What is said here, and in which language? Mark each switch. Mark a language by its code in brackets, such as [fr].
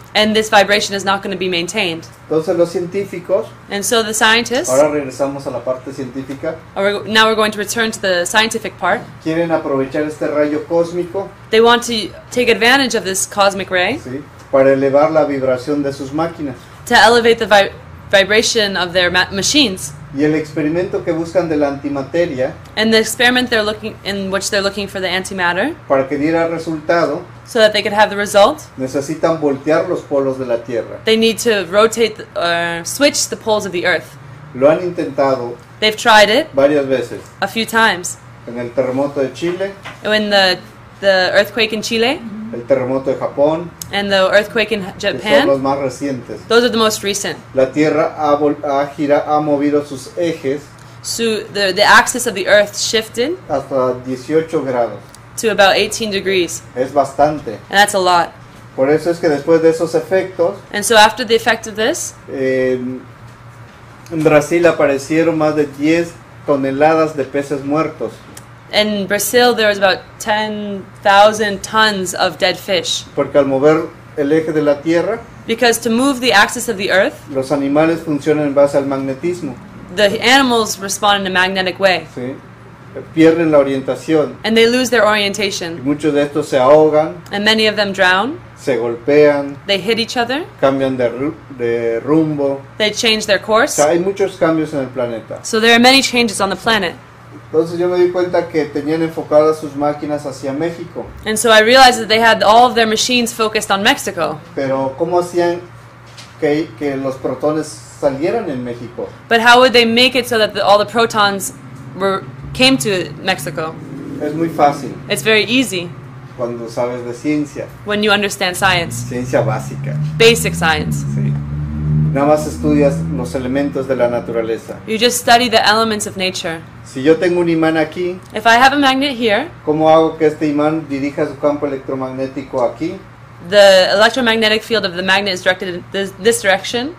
[en] And this vibration is not going to be maintained. [es] Entonces los científicos, [en] And so the scientists, [es] ahora regresamos a la parte científica, [en] now we're going to return to the scientific part. [es] quieren aprovechar este rayo cósmico, [en] They want to take advantage of this cosmic ray [es] ¿sí?, para elevar la vibración de sus máquinas. [en] to elevate the vibration of their machines. [es] Y el experimento que buscan de la antimateria, [en] And the experiment in which they're looking for the antimatter, [es] para que diera resultado, [en] so that they could have the result, [es] necesitan voltear los polos de la Tierra. [en] they need to switch the poles of the Earth. [es] Lo han intentado [en] They've tried it [es] varias veces. [en] a few times. [es] En el terremoto de Chile, [en] When the earthquake in Chile [es] el terremoto de Japón, [en] and the earthquake in [es] que son los [en] Japan, [es] más recientes. [en] those are the most recent. [es] La Tierra ha movido sus ejes [en] So the axis of the Earth shifted [es] hasta 18 grados. [en] to about 18 degrees, [es] Es bastante. [en] and that's a lot. [es] Por eso es que después de esos efectos, [en] And so after the effect of this, [es] en Brasil aparecieron más de 10 toneladas de peces muertos, [en] in Brazil there was about 10,000 tons of dead fish. [es] porque al mover el eje de la Tierra, [en] Because to move the axis of the Earth, [es] los animales funcionan en base al magnetismo, [en] the animals respond in a magnetic way, [es] ¿sí? Pierden la orientación, [en] and they lose their [es] y [en] orientation. [es] muchos de estos se ahogan, [en] And many of them drown, [es] se golpean, [en] they hit each other, [es] cambian de rumbo. [en] they change their [es] O [en] course. [es] sea, hay muchos cambios en el planeta. [en] So there are many changes on the planet. [es] Entonces yo me di cuenta que tenían enfocadas sus máquinas hacia México, [en] And so I realized that they had all of their machines focused on Mexico. [es] pero ¿cómo hacían que los protones salieran en México? [en] But how would they make it so that all the protons came to Mexico? [es] Es muy fácil [en] It's very easy [es] cuando sabes de ciencia, [en] when you understand science, [es] ciencia básica. [en] basic science. [es] ¿Sí? Nada más estudias los elementos de la naturaleza. [en] You just study the elements of nature. [es] Si yo tengo un imán aquí, [en] If I have a magnet here, [es] ¿cómo hago que este imán dirija su campo electromagnético aquí, [en] the electromagnetic field of the magnet is directed in this direction,